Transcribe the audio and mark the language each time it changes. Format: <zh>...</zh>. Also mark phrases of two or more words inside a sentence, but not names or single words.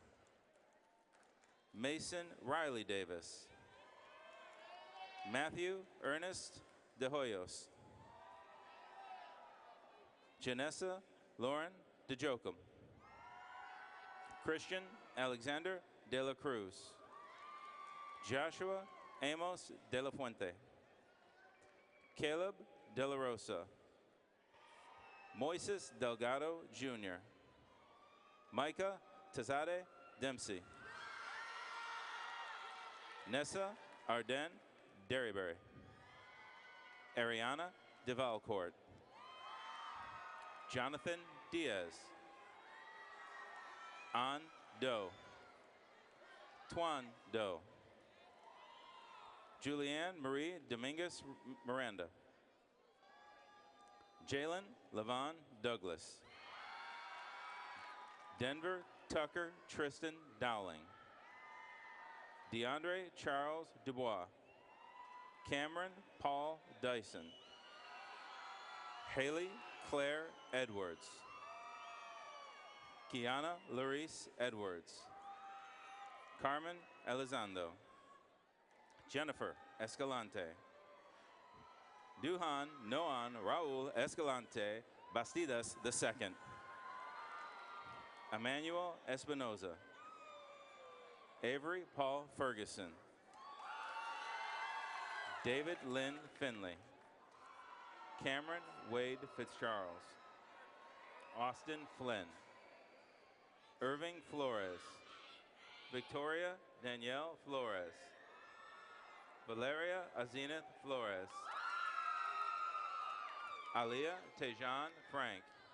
<en>Mason Riley Davis. Matthew Ernest De Hoyos. Janessa Lauren De Jochum. Christian Alexander De La Cruz. Joshua Amos De La Fuente. Caleb De La Rosa. Moises Delgado Jr. Micah Tazade Dempsey. Nessa Arden Derryberry. Ariana DeValcourt. Jonathan Diaz. An Doe. Tuan Doe. Julianne Marie Dominguez Miranda. Jalen Levon Douglas. Denver Tucker Tristan Dowling. DeAndre Charles Dubois. Cameron Paul Dyson. Haley Claire Edwards. Kiana Larice Edwards. Carmen Elizondo. Jennifer Escalante. Duhan Noan Raul Escalante Bastidas II. Emmanuel Espinoza. Avery Paul Ferguson. David Lynn Finley. Cameron Wade Fitzcharles. Austin Flynn. Irving Flores. Victoria Danielle Flores. Valeria Azenith Flores. Aliyah Tejan Frank.</en>